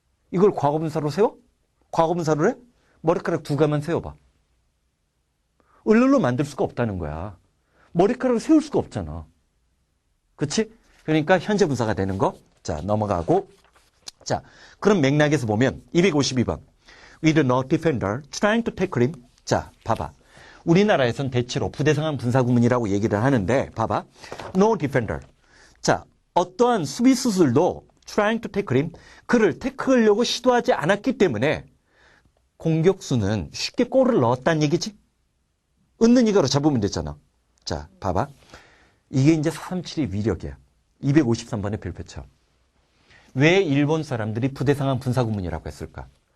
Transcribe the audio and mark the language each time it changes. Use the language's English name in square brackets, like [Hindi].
[Korean] 이걸 과거분사로 세워? 과거분사로 해? 머리카락 두 가만 세워봐. 을로 만들 수가 없다는 거야. 머리카락을 세울 수가 없잖아. 그치? 그러니까 현재 분사가 되는 거. 자, 넘어가고. 자, 그럼 맥락에서 보면 252번. [English] With no defender trying to tackle him. [Korean] 자, 봐봐. 우리나라에선 대체로 부대상황 분사구문이라고 얘기를 하는데 봐봐. [English] No defender. [Korean] 자, 어떠한 수비수들도 [English] trying to tackle him. [Korean] 그를 태클하려고 시도하지 않았기 때문에 공격수는 쉽게 골을 넣었다는 얘기지. 있는 이거로 잡으면 되잖아. 자, 봐봐. 이게 이제 437의 위력이야. 253번의 별표처. 왜 일본 사람들이 부대상황 분사구문이라고 했을까?